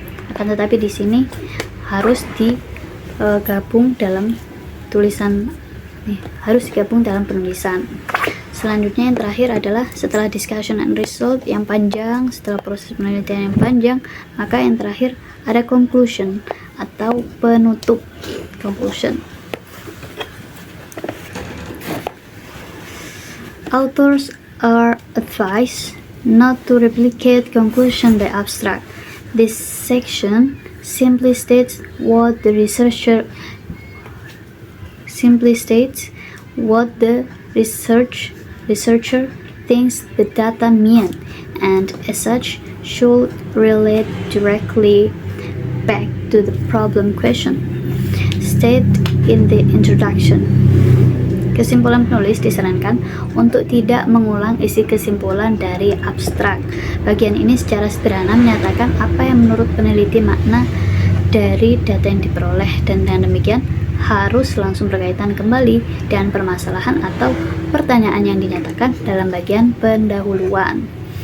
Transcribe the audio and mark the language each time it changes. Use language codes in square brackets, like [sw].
[id] Akan tetapi di sini harus digabung dalam tulisan, harus digabung dalam penulisan. Selanjutnya yang terakhir adalah setelah [en] discussion and result [id] yang panjang, setelah proses penelitian yang panjang, maka yang terakhir ada conclusion atau penutup, conclusion. [en] Authors are advised not to replicate conclusion by abstract. This section simply states what the researcher thinks the data mean, and as such should relate directly back to the problem question. State in the introduction. [id] Kesimpulan penulis disarankan untuk tidak mengulang isi kesimpulan dari abstrak. Bagian ini secara sederhana menyatakan apa yang menurut peneliti makna dari data yang diperoleh, dan dengan demikian harus langsung berkaitan kembali dengan permasalahan atau pertanyaan yang dinyatakan dalam bagian pendahuluan.